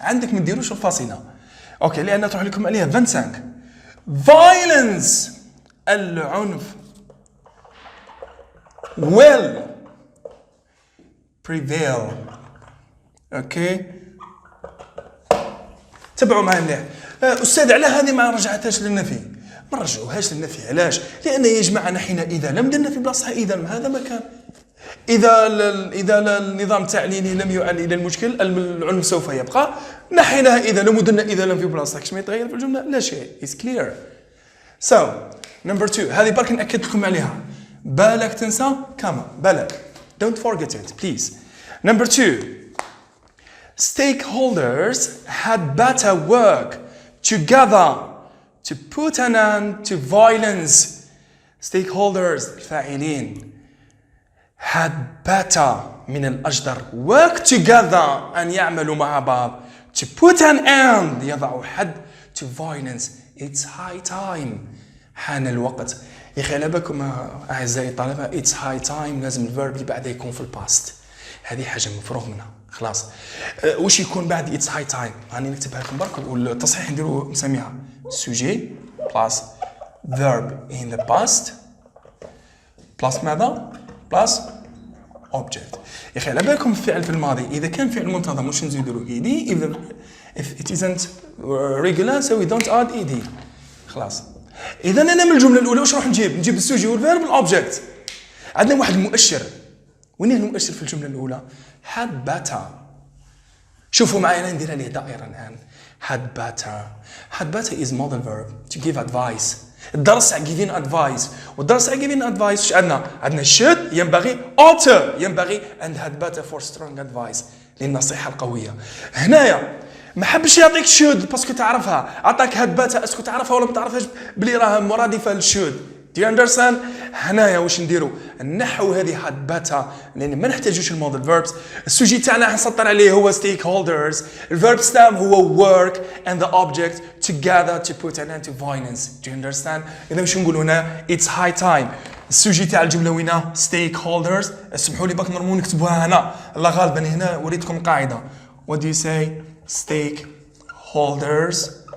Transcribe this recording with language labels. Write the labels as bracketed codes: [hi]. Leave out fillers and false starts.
[ar] عندك ما ديروش الفاصلة اوكي لان تروح لكم عليها 25. [en] violence [ar] العنف [en] will prevail. [ar] اوكي تبعوا معي مليح. استاذ على هذه ما رجعتهاش للنفي. ما رجعوهاش للنفي علاش؟ لان يا جماعه نحينا اذا لم درنا في بلاصتها اذا لم. هذا مكان إذا النظام التعليمي لم يؤدي إلى المشكل العنف سوف يبقى. نحيناها إذا لم ودرنا إذا لم في بلاصتها. كش ما يتغير في الجملة؟ لا شيء. [en] It's clear. So number 2 [ar] هذه برك نأكد لكم عليها. بالك تنسى كما بالك. [en] Don't forget it please. Number 2 stakeholders had better work together to put an end to violence. stakeholders [ar] الفاعلين [en] had better [ar] من الأجدر [en] work together [ar] أن يعملوا مع بعض [en] to put an end [ar] يضعوا حد [en] to violence. it's high time [ar] حان الوقت. يا أخي على بالكم أعزائي الطلبة [en] it's high time [ar] لازم الفيرب اللي بعده يكون في الباست. هذه حاجة مفروغ منها خلاص. وش يكون بعد it's high time؟ هاني نكتبها لكم برك والتصحيح نديرو نسميها sujet plus [en] verb in the past plus [ar] ماذا؟ بلس object. يا أخي على بالكم الفعل في الماضي إذا كان فعل منتظم واش نزيدوا له ed. [en] if it isn't regular so we don't add ed. [ar] خلاص. إذا أنا من الجملة الأولى واش راح نجيب السوجي والفيرب والأوبجكت. عندنا واحد المؤشر. وين المؤشر في الجملة الأولى؟ had better. شوفوا معي أنا ندير عليه دائرة الآن. [en] had better is model verb to give advice. [ar] الدرس على [en] giving advice [ar] والدرس على [en] giving advice [ar] وش عندنا [en] should [ar] ينبغي [en] ought ينبغي and had better for strong advice [ar] للنصيحة القوية. هنايا ما حبش يعطيك should باسكو تعرفها، عطاك had better اسكو تعرفها ولا ما تعرفهاش بلي راها مرادفة للشود. [en] do you understand؟ [ar] هنايا واش نديرو؟ النحو هذه had better لان ما نحتاجوش الموديل فيربس. السوجي تاعنا نسطر عليه هو stakeholders. الفيرب ستام هو [en] work and the object together to put an end to violence. do you understand؟ [ar] اذا واش نقول هنا [en] it's high time. [ar] السوجي تاع الجمله وينه؟ stakeholders. اسمحوا لي باك نرمو نكتبوها هنا. الله غالبا هنا وريتكم قاعده. [en] what do you say؟ stakeholders.